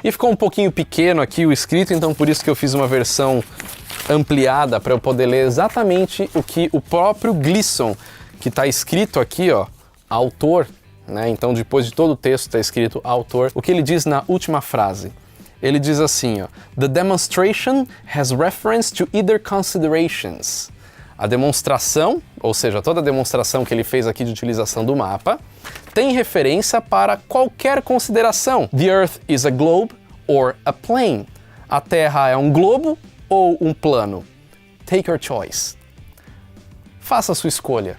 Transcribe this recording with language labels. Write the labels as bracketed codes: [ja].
[pt] E ficou um pouquinho pequeno aqui o escrito, então por isso que eu fiz uma versão ampliada para eu poder ler exatamente o que o próprio Gleason, que está escrito aqui, ó, autor, né? Então depois de todo o texto está escrito autor, o que ele diz na última frase. Ele diz assim, ó, [en] "The demonstration has reference to either considerations." [pt] A demonstração, ou seja, toda a demonstração que ele fez aqui de utilização do mapa, tem referência para qualquer consideração. [en] The Earth is a globe or a plane. [pt] A Terra é um globo ou um plano. [en] Take your choice. [pt] Faça a sua escolha.